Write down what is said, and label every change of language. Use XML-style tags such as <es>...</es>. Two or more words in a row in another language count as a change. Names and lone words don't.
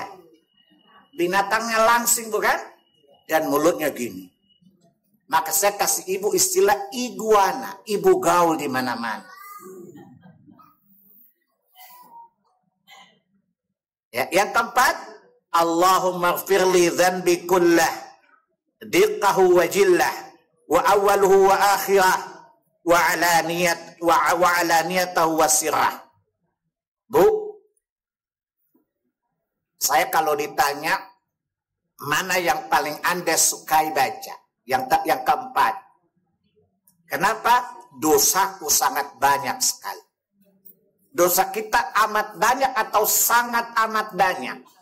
<id>Binatangnya langsing bukan? Dan mulutnya gini. Maka saya kasih ibu istilah iguana, ibu gaul di mana-mana. Ya, yang keempat,</id> <ar>اللهم اغفر لي ذنبي كله دقه وجله وأوله وآخره وعلانيته وسره.</ar> <id>Bu, Saya kalau ditanya mana yang paling Anda sukai baca, yang keempat. Kenapa? Dosaku sangat banyak sekali. Dosa kita amat banyak atau sangat amat banyak.</id>